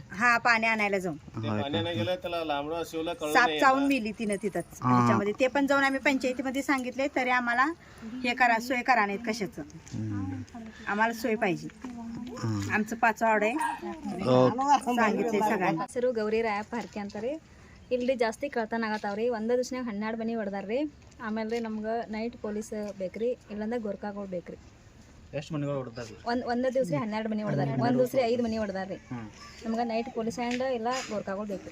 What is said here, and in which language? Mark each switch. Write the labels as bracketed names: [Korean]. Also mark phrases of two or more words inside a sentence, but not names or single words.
[Marathi] हा, पाणी आणायला जाऊन साप चावून मिली तिनं तिथंच त्याच्यामध्ये. ते पण जाऊन आम्ही पंचायतीमध्ये सांगितले, तरी आम्हाला हे करा, सोय करा नाहीत कशाचं. आम्हाला सोय पाहिजे. आमचं 5 वार्ड आहे, सांगितले सगळ्यांना. [Kannada] ಹೆಸರು ಗೌರಿ ರಾಯಪ್ಪ ಹರ್ಕೆ ಅಂತಾರೆ. ಇಲ್ಲಿ ಜಾಸ್ತಿ ಕಳ್ತನ ಆಗತ್ತಾವ್ರಿ. ಒಂದೇ ದಿವ್ಸನಾಗ 12 ಮನೆ ಹೊಡೆದಾರ್ರಿ. ಆಮೇಲೆ ರೀ ನಮ್ಗೆ ನೈಟ್ ಪೊಲೀಸ್ ಬೇಕ್ರಿ, ಇಲ್ಲಂದ್ರೆ ಗೋರ್ಖಾಗಳು ಬೇಕ್ರಿ. ಎಷ್ಟು ಮನೆಗಳು ಹೊಡೆದಾರ್ರಿ? ಒಂದೇ ದಿವ್ಸ 12 ಮನೆ ಹೊಡೆದಾರ್ರಿ, ಒಂದು ದಿವ್ಸ 5 ಮನೆ ಹೊಡೆದಾರ್ರಿ. ನಮ್ಗೆ ನೈಟ್ ಪೊಲೀಸ್ ಆ್ಯಂಡ್ ಇಲ್ಲ ಗೋರ್ಖಾಗಳು ಬೇಕು.